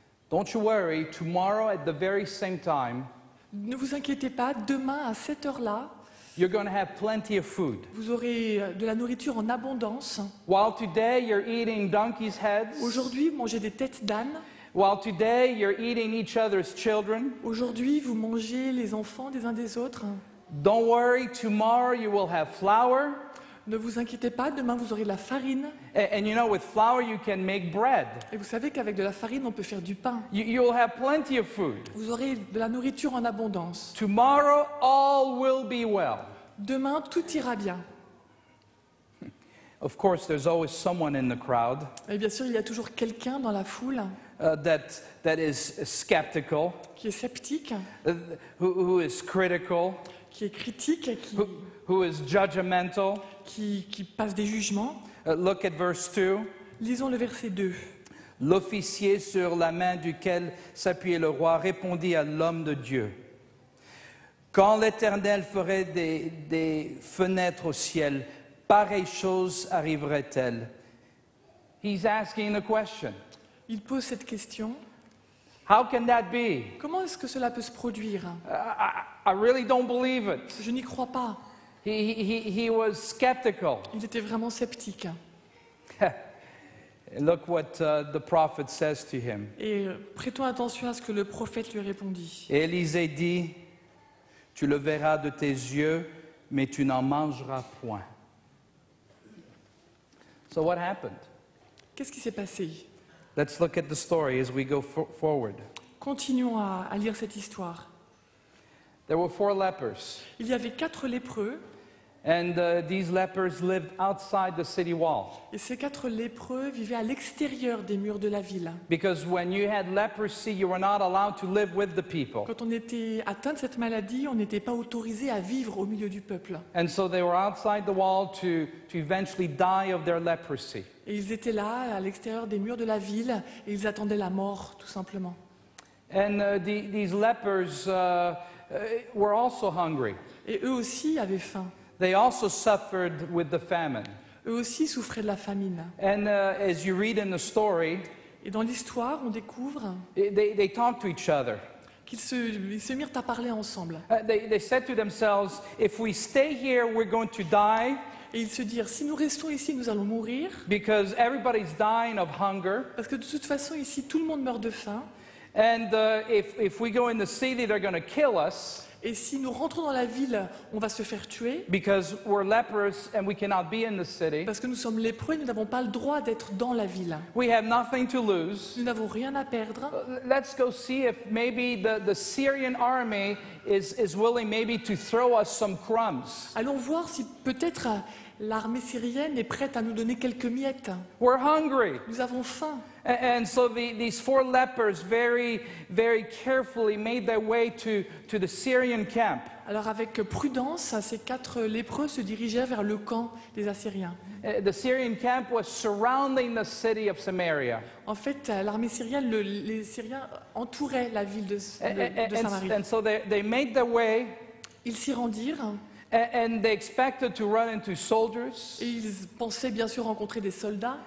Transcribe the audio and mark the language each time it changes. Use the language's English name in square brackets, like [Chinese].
[English] don't you worry, tomorrow at the very same time, [French] ne vous inquiétez pas, demain à cette heure-là, [English] you're going to have plenty of food. [French] vous aurez de la nourriture en abondance. [English] While today you're eating donkeys' heads, [French] Aujourd'hui, vous mangez des têtes d'âne. [English] while today you're eating each other's children, [French] Aujourd'hui, vous mangez les enfants des uns des autres. [English] don't worry, tomorrow you will have flour. [French] Ne vous inquiétez pas, demain vous aurez de la farine. [English] And you know, with flour you can make bread. [French] Et vous savez qu'avec de la farine, on peut faire du pain. [English] You'll have plenty of food. [French] Vous aurez de la nourriture en abondance. [English] Tomorrow all will be well. [French] Demain, tout ira bien. [English] Of course, there's always someone in the crowd [French] Et bien sûr, il y a toujours quelqu'un dans la foule [English] that is skeptical, [French] qui est sceptique, [English] who is critical, [French] qui est critique, [English] who is judgmental. [French] qui passe des jugements. [English] Look at verse 2. [French] Lisons le verset 2. L'officier sur la main duquel s'appuyait le roi répondit à l'homme de Dieu. Quand l'Éternel ferait des fenêtres au ciel, pareille chose arriverait-elle? [English] He's asking the question. [French] Il pose cette question. [English] How can that be? [French] Comment est-ce que cela peut se produire? [English] I really don't believe it. [French] Je n'y crois pas. [English] He was skeptical. [French] Il était vraiment sceptique. [English] Look what the prophet says to him. [French] Et prêtons attention à ce que le prophète lui répondit. Élisée dit, tu le verras de tes yeux, mais tu n'en mangeras point. [English] So what happened? [French] Qu'est-ce qui s'est passé? [English] Let's look at the story as we go forward. [French] Continuons à lire cette histoire. [English] There were 4 lepers, [French] Il y avait 4 lépreux, [English] and these lepers lived outside the city wall. [French] et ces 4 lépreux vivaient à l'extérieur des murs de la ville. [English] Because when you had leprosy, you were not allowed to live with the people. [French] Quand on était atteint de cette maladie, on n'était pas autorisé à vivre au milieu du peuple. [English] And so they were outside the wall to eventually die of their leprosy. [French] Et ils étaient là, à l'extérieur des murs de la ville, et ils attendaient la mort, tout simplement. [English] And these lepers were also hungry. [French] Et eux aussi avaient faim. [English] They also suffered with the famine. [French] Eux aussi souffraient de la famine. [English] And as you read in the story, [French] Et dans l'histoire, on découvre [English] they talked to each other. [French] qu'ils se mirent à parler ensemble. [English] They said to themselves, if we stay here, we're going to die [French] Et ils se dirent, si nous restons ici, nous allons mourir, [English] because everybody's dying of hunger. [French] parce que de toute façon, ici, tout le monde meurt de faim. [English] And if we go in the city, they're going to kill us [French] Et si nous rentrons dans la ville, on va se faire tuer, [English] because we're lepers and we cannot be in the city. [French] parce que nous sommes lépreux et nous n'avons pas le droit d'être dans la ville. [English] We have nothing to lose. [French] Nous n'avons rien à perdre. [English] Let's go see if maybe the Syrian army is willing maybe to throw us some crumbs. [French] Allons voir si peut-être l'armée syrienne est prête à nous donner quelques miettes. [English] We're hungry. [French] Nous avons faim. [English] And so these 4 lepers very, very carefully made their way to the Syrian camp. [French] Alors avec prudence, ces 4 lépreux se dirigeaient vers le camp des Assyriens. [English] The Syrian camp was surrounding the city of Samaria. [French] En fait, l'armée syrienne, les Syriens entouraient la ville de Samarie. [English] And so they made their way, [French] Ils s'y rendirent [English] and they expected to run into soldiers. [French] et ils pensaient bien sûr rencontrer des soldats.